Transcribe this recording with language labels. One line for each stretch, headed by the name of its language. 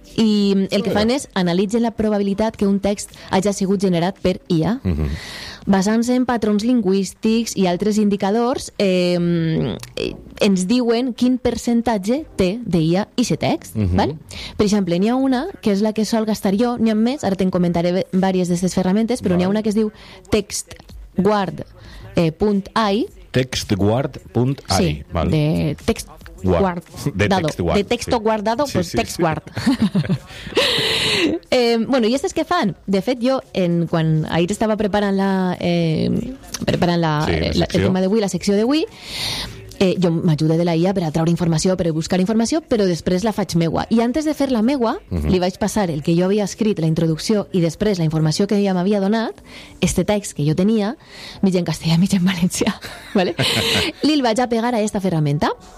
Catalan: I el que fan és analitzen la probabilitat que un text hagi sigut generat per IA, basant-se en patrons lingüístics i altres indicadors, ens diuen quin percentatge té d'IA i aquest text. Val? Per exemple, n'hi ha una que és la que sol gastar jo, n'hi ha més, ara te'n comentaré diverses d'aquestes ferramentes, però n'hi ha una que es diu textguard.ai. Textguard.ai. Sí, val. De text guard.
Spanish: De texto guardado, sí, pues sí, text guard.
Catalan: bueno, i aquestes que fan? De fet, jo, quan ahir estava preparant el tema d'avui, la secció d'avui, jo m'ajudé de la IA per a traure informació, per a buscar informació, però després la faig meua. I antes de fer la meua, li vaig passar el que jo havia escrit, la introducció, i després la informació que ella m'havia donat, este text que jo tenia, mig en castellà, mig en valencià, ¿vale? Li el vaig a pegar a esta ferramenta.